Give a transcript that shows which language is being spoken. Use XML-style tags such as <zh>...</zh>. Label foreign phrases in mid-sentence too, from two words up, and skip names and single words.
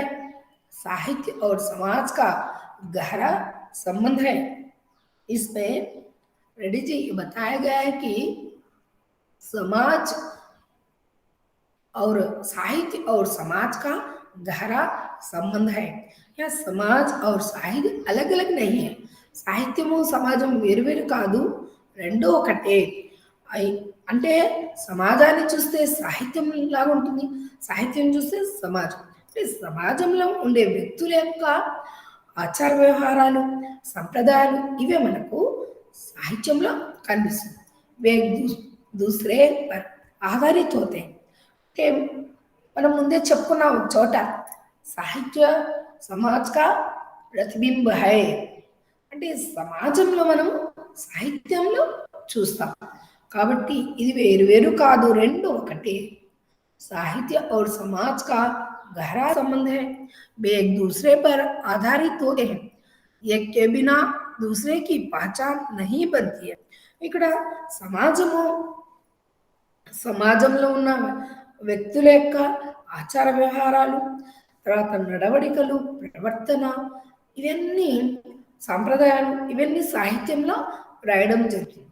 <hi>साहित्य और समाज का गहरा संबंध है। इसमें रेड्डी जी बताया गया है कि समाज और साहित्य और समाज का गहरा संबंध है। यह समाज और साहित्य अलग अलग नहीं है।</hi> <te>సాహిత్యము సమాజం వేరువేరు కాదు, రెండో ఒకటే. అంటే సమాజాన్ని చూస్తే సాహిత్యం లాగా ఉంటుంది, సాహిత్యం చూస్తే సమాజం. అంటే సమాజంలో ఉండే వ్యక్తుల యొక్క ఆచార వ్యవహారాలు, సంప్రదాయాలు ఇవే మనకు సాహిత్యంలో కనిపిస్తుంది.</te> <hi>वे दूसरे पर आधारित होते हैं.</hi> <te>అంటే మనం ముందే చెప్పుకున్నాం ఒక చోట,</te> <hi>साहित्य समाज का प्रतिबिंब है.</hi> <te>అంటే సమాజంలో మనం సాహిత్యంలో చూస్తాం కాబట్టి ఇది వేరు వేరు కాదు, రెండు ఒకటే.</te> <hi>साहित्य और समाज का गहरा संबंध है। वे एक दूसरे पर आधारित होते हैं, एक के बिना दूसरे की पहचान नहीं बनती है.</hi> <te>ఇక్కడ సమాజంలో ఉన్న వ్యక్తుల యొక్క ఆచార వ్యవహారాలు, తర్వాత నడవడికలు, ప్రవర్తన, ఇవన్నీ సాంప్రదాయాలు, ఇవన్నీ సాహిత్యంలో రాయడం జరుగుతుంది.</te>